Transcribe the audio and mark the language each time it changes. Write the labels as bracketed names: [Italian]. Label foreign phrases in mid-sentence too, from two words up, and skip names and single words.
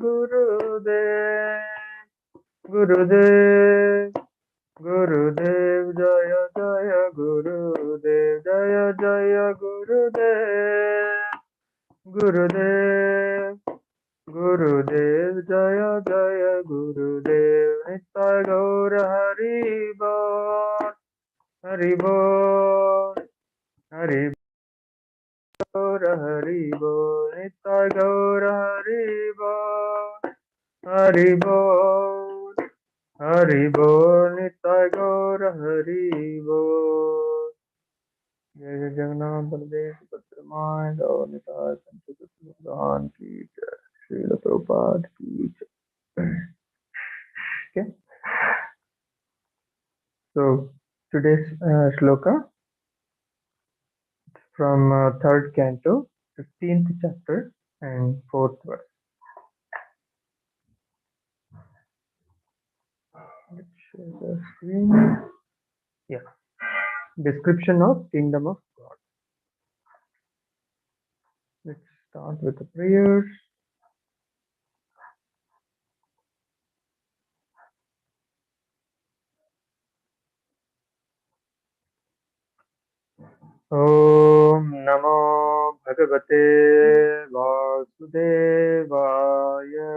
[Sanskrit] गुरुदेव जय जय गुरुदेव जय जय गुरुदेव जय जय गुरुदेव नित्य गौर हरि बोल हरि गौर हरि बोल नित्य गौर हरि बोल हरि बोल निताई गौर हरि बोल. [Hindi] जय जय जगन्नाथ बलदेव सुभद्रमाय गौर निताय संत भगवान की जय. श्रील प्रभुपाद की जय. [English] Okay, so today's shloka from third canto, 15th chapter and fourth verse. Let's share the screen. Yeah, description of kingdom of God. Let's start with the prayers. [Sanskrit] ॐ नमो भगवते वासुदेवाय.